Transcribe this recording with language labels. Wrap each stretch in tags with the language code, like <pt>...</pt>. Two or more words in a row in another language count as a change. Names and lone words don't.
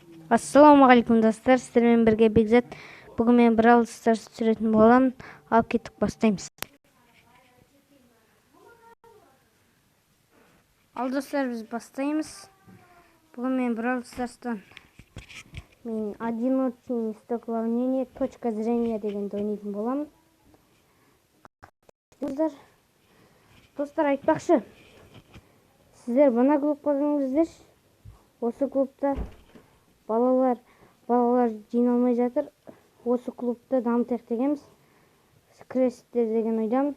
<kk>Ассалаумағалейкум достар, сіздермен бірге Бекзат. Бүгін мен Brawl Stars түсіретін боламын. Алып кеттік, бастаймыз. Ал достар, біз бастаймыз. Бүгін мен Brawl Stars'тан мен</kk> <ru>одиночный столкновение, точка зрения</ru> <kk>дегенді ойнайтын боламын. Достар, айтпақшы, сіздер мына клубқа кіріңіздер. Осы клубта балалар жиналмай жатыр. Осы клубта дамытайық дегенбіз. Кіресіздер деген ойдамын.</kk>